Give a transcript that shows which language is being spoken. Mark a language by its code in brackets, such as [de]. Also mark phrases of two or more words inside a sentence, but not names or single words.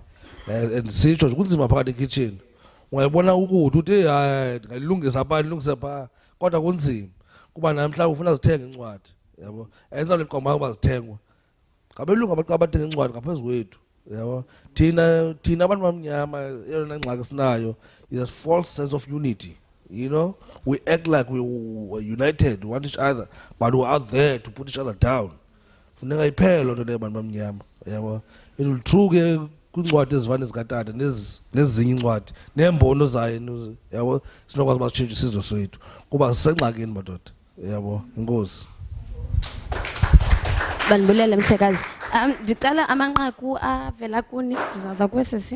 [xh] And sitsho nje kunzima phakathi ekitchen. Ungayibona ukuthi uthi ndingalilungisa pha ndilungise pha, kodwa kunzima kuba namhlanje ufuna zithenge incwadi, yabo. Enza leqoma ukuba zithengwe. Ngabelungu abantu abadinga incwadi ngaphezu kwethu, yabo. Thina abantu bamnyama eyona ngxaki sinayo [en] is a false sense of unity. We act like we were united, we want each other, but we're out there to put each other down. [xh] Funeka iphele loo nto leyo bantu bamnyama, yabo. [en] It will true [xh] ke kwincwadi ezivane zikatata nezinye incwadi neembono zayo, yabo, sinokwazi uba sitshintshe isizwe sethu kuba sisengxakini madoda, yabo. Inkosi. Banibulele mhlekazi. Ndicela amanqaku avela kuni, ndizaza kwesesi.